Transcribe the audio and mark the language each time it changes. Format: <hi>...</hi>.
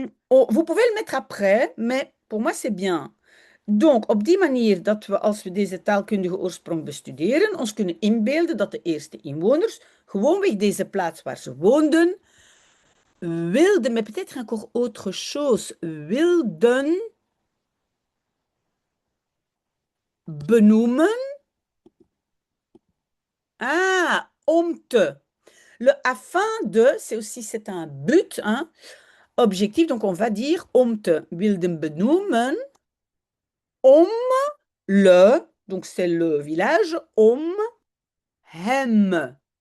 <fr>Vous pouvez le mettre après, mais pour moi, c'est bien.</fr> <nl>Donc, op die manier dat we, als we deze taalkundige oorsprong bestuderen, ons kunnen inbeelden dat de eerste inwoners gewoonweg deze plaats waar ze woonden, wilden,</nl> <fr>mais peut-être encore autre chose,</fr> <nl>wilden benoemen. Ah, om te.</nl> <fr>Le afin de, c'est aussi, c'est un but, hein, objectif, donc on va dire</fr> <nl>om te, wilden benoemen,</nl> <fr>om le, donc c'est le village,</fr> <nl>om hem.</nl>